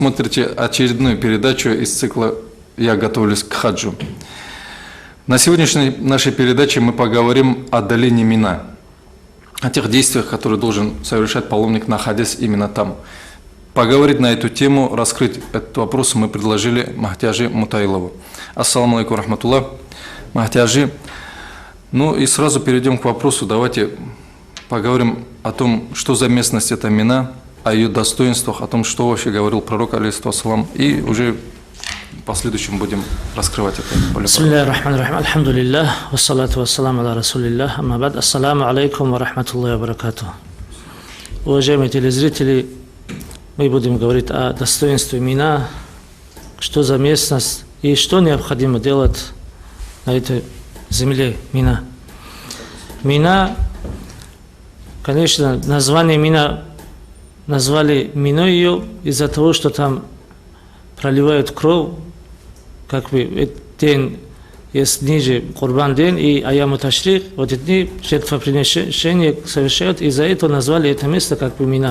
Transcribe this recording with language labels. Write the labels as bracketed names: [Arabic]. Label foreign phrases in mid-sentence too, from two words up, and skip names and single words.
[Russian] Смотрите очередную передачу из цикла «Я готовлюсь к хаджу». На сегодняшней нашей передаче мы поговорим о долине Мина, о тех действиях, которые должен совершать паломник, находясь именно там. Поговорить на эту тему, раскрыть этот вопрос мы предложили Махтиажи Мутаилову. [Arabic] السلام عليكم رحمة الله. [Russian] Махтиажи. Ну и сразу перейдем к вопросу. Давайте поговорим о том, что за местность это Мина, о ее достоинствах, о том, что вообще говорил пророк, алейхиссалам, и уже в последующем будем раскрывать это. [Arabic] بسم الله الرحمن الرحيم. الحمد لله، والصلاة والسلام على رسول الله، أما بعد. السلام عليكم ورحمة الله وبركاته. [Russian] Уважаемые телезрители, мы будем говорить о достоинстве Мина, что за местность и что необходимо делать на этой земле Мина. Мина, конечно, название Мина назвали Миной ее из-за того, что там проливают кровь, как бы день есть ниже Курбан день и [Arabic] أيام التشريق, [Russian] вот эти дни жертвоприношения совершают, из-за этого назвали это место как бы Мина.